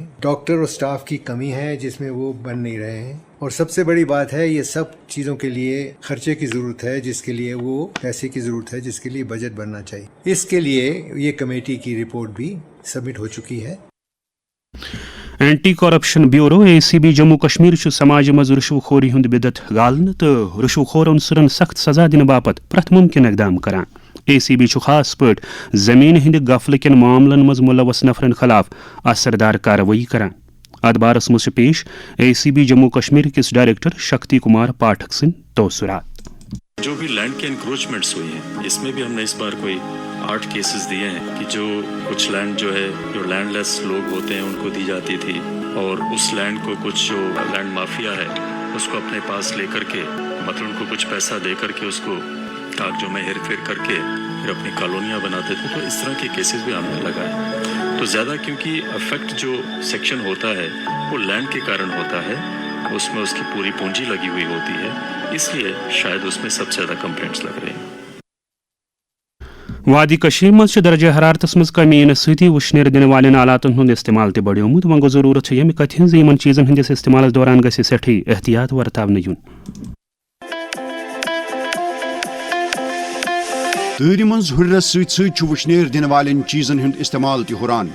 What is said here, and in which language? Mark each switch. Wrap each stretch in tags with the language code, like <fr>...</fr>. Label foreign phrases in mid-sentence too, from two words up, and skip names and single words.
<ur>ڈاکٹر اور سٹاف کی کمی ہے جس میں وہ بن نہیں رہے ہیں. اور سب سے بڑی بات ہے یہ سب چیزوں کے لیے خرچے کی ضرورت ہے جس کے لیے وہ پیسے کی ضرورت ہے جس کے لیے بجٹ بننا چاہیے. اس کے لیے یہ کمیٹی کی رپورٹ بھی سبمٹ ہو چکی ہے.</ur> <ks>اینٹی کرپشن بیورو ACB جموں کشمیر سماج مز رشو خوری ہند بدت غالن تو رشو خور عنصرن سخت سزا دن باپت پرت ممکن اقدام کران. ACB خاص پٹ زمین ہند غفل کن معاملن مز ملوث نفرن خلاف اثردار کاروائی کران. ات بارس مز پیش ACB جموں کشمیر کس ڈائریکٹر شکتی کمار پاٹھک سن توسرات.</ks> <ur>جو بھی لینڈ کے انکروچمنٹس ہوئی ہیں اس میں بھی ہم نے اس بار کوئی 8 کیسز دیے ہیں کہ جو کچھ لینڈ جو ہے جو لینڈ لیس لوگ ہوتے ہیں ان کو دی جاتی تھی اور اس لینڈ کو کچھ جو لینڈ مافیا ہے اس کو اپنے پاس لے کر کے مطلب ان کو کچھ پیسہ دے کر کے اس کو کاغذوں میں ہیر پھیر کر کے پھر اپنی کالونیاں بناتے تھے. تو اس طرح کے کیسز بھی ہم نے لگائے. تو زیادہ کیونکہ افیکٹ جو سیکشن ہوتا ہے وہ لینڈ کے کارن ہوتا ہے اس میں اس کی پوری پونجی لگی ہوئی ہوتی ہے اس لیے شاید اس میں سب سے زیادہ کمپلینٹس لگ رہے ہیں.</ur> <ks>وادی کشیر مز درجہ حرارتس مز کمی سی وشنیر دن والن آلاتن ہند استعمال تہ بڑھومت. وۄنۍ گوٚو ضروٗرت ییٚمہِ کتھِ ہٕنٛز یِمن چیٖزن ہٕنٛدِس استعمالس دوران گژھِ سٮ۪ٹھٕے احتیاط ورتاونہٕ یُن. تۭرِ منٛز ہُرٮ۪رس سۭتۍ سۭتۍ چھُ وُشنیر دِنہٕ والٮ۪ن چیٖزن ہُنٛد استعمال تہِ ہُران.</ks>